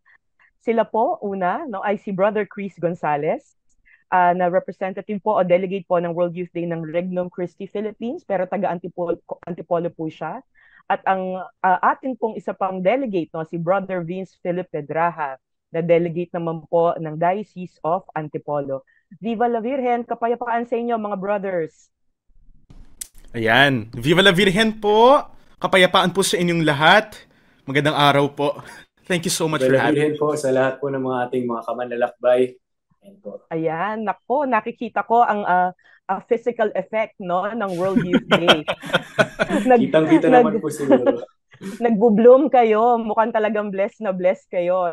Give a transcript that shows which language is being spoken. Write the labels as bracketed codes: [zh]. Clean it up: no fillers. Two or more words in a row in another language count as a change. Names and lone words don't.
[tl] Sila po, una, no, ay si Brother Chris Gonzalez, na representative po o delegate po ng World Youth Day ng Regnum Christi Philippines, pero taga Antipolo po siya. At ang atin pong isa pang delegate, no, si Brother Vince Philip Pedraja, na delegate naman po ng Diocese of Antipolo. [es] Viva la Virgen, [tl] kapayapaan sa inyo mga brothers. Ayan, [es] Viva la Virgen po! [tl] Kapayapaan po sa inyong lahat. Magandang araw po. [en] Thank you so much for [es] Viva la [en] having me. [es] Virgen [tl] po sa lahat po ng mga ating mga kamanlalakbay. Ayan, nako, nakikita ko ang [en] physical effect, [tl] no, ng World Youth Day. Kitang-kita naman po siguro. Nagbo-bloom kayo, mukhang talagang blessed na blessed kayo.